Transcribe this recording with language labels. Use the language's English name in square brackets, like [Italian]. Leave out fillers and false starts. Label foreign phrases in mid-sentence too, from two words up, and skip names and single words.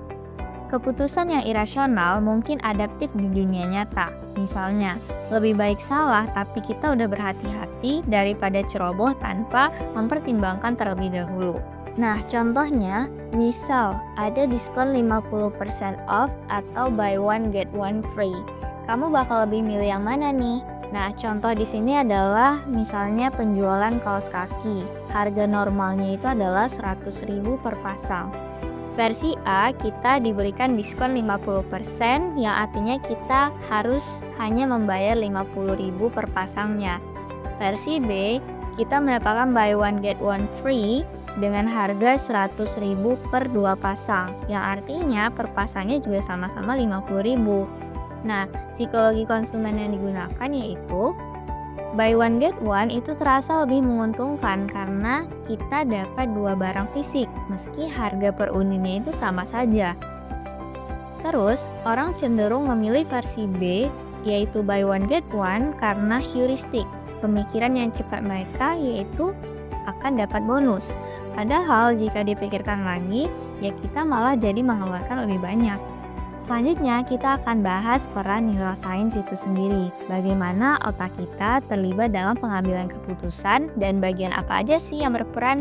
[Indonesian] Keputusan yang irasional mungkin adaptif di dunia nyata. Misalnya, lebih baik salah tapi kita udah berhati-hati daripada ceroboh tanpa mempertimbangkan terlebih dahulu. Nah, contohnya, misal ada diskon 50% off atau [English] buy one get one free. [Indonesian] Kamu bakal lebih milih yang mana nih? Nah, contoh di sini adalah misalnya penjualan kaos kaki. Harga normalnya itu adalah 100.000 per pasang. Versi A, kita diberikan diskon 50% yang artinya kita harus hanya membayar 50.000 per pasangnya. Versi B, kita mendapatkan [English] buy one get one free [Indonesian] dengan harga 100.000 per 2 pasang, yang artinya per pasangnya juga sama-sama 50.000. Nah, psikologi konsumen yang digunakan yaitu [English] buy one get one [Indonesian] itu terasa lebih menguntungkan karena kita dapat 2 barang fisik meski harga per unitnya itu sama saja. Terus, orang cenderung memilih versi B yaitu [English] buy one get one [Indonesian] karena heuristik. Pemikiran yang cepat mereka yaitu akan dapat bonus. Padahal jika dipikirkan lagi, ya kita malah jadi mengeluarkan lebih banyak. Selanjutnya, kita akan bahas peran neuroscience itu sendiri. Bagaimana otak kita terlibat dalam pengambilan keputusan dan bagian apa aja sih yang berperan?